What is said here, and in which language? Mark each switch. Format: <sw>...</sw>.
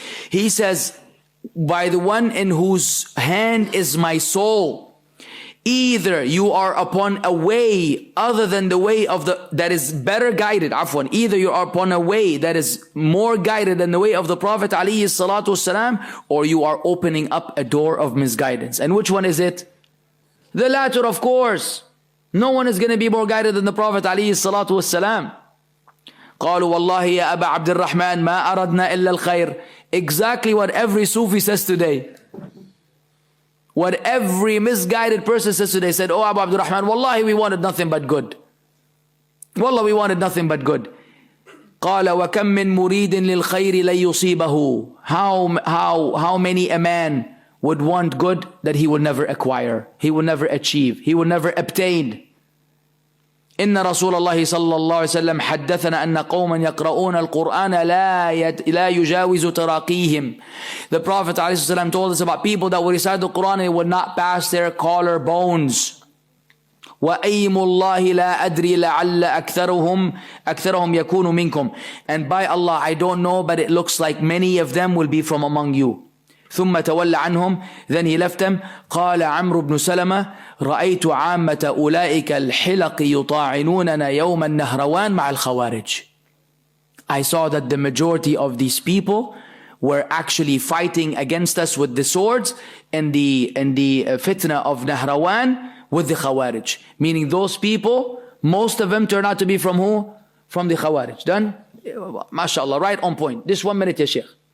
<en>He says, by the one in whose hand is my soul, either you are upon a way other than the way of that is better guided, either you are upon a way that is more guided than the way of the Prophet ﷺ, or you are opening up a door of misguidance. And which one is it? The latter, of course. No one is going to be more guided than the Prophet ﷺ.</en> <ar>قالوا والله يا أبا عبد الرحمن ما أردنا إلا الخير.</ar> <en>Exactly what every Sufi says today. What every misguided person says today. Said, oh Abu Abdurrahman, wallahi we wanted nothing but good. Wallah, we wanted nothing but good.</en> <ar>قال وكم من مريد للخير لن يصيبه.</ar> <en>How many a man would want good that he would never acquire, he would never achieve, he would never obtain.</en> <ar>إن رسول الله صلى الله عليه وسلم حدثنا أن قوما يقرؤون القرآن لا يجاوز تراقيهم.</ar> <en>The Prophet ﷺ told us about people that would recite the Quran and it would not pass their collarbones.</en> <ar>وأيم الله لا أدري لعل أكثرهم يكون منكم.</ar> <en>And by Allah, I don't know, but it looks like many of them will be from among you.</en> <ar>ثم تولى عنهم,</ar> <en>then he left them.</en> <ar>قال عمرو بن سلمة رأيت عامة أولئك الحلق يطاعنوننا يوم النهروان مع الخوارج.</ar> <en>I saw that the majority of these people were actually fighting against us with the swords in the fitnah of Nahrawan with the Khawarij. Meaning those people, most of them turn out to be from who? From the Khawarij. Done? MashaAllah, right on point. This 1 minute, ya Shaykh.</en>